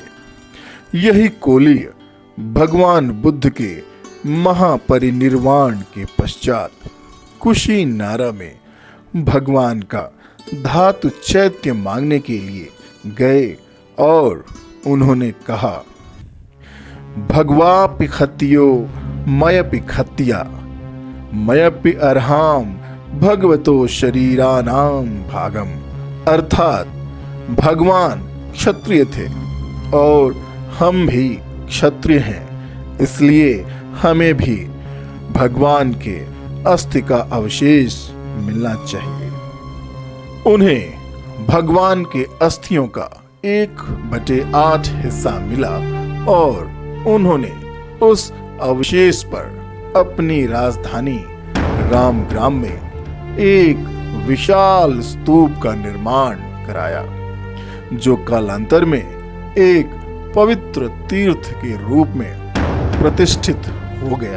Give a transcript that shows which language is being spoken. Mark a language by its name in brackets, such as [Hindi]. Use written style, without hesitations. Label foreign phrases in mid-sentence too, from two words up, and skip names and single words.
[Hindi] यही कोलीय भगवान बुद्ध के महापरिनिर्वाण के पश्चात कुशीनारा में भगवान का धातु चैत्य मांगने के लिए गए और उन्होंने कहा, [Pali] भगवापि खत्यो मयपि खत्या मयपि अर्हाम भगवतो शरीरानाम भागम। [Hindi] अर्थात भगवान क्षत्रिय थे और हम भी क्षत्रिय हैं, इसलिए हमें भी भगवान के अस्थि का अवशेष मिलना चाहिए। उन्हें भगवान के अस्थियों का 1/8 हिस्सा मिला और उन्होंने उस अवशेष पर अपनी राजधानी रामग्राम में एक विशाल स्तूप का निर्माण कराया, जो कालांतर में एक पवित्र तीर्थ के रूप में प्रतिष्ठित हो गया।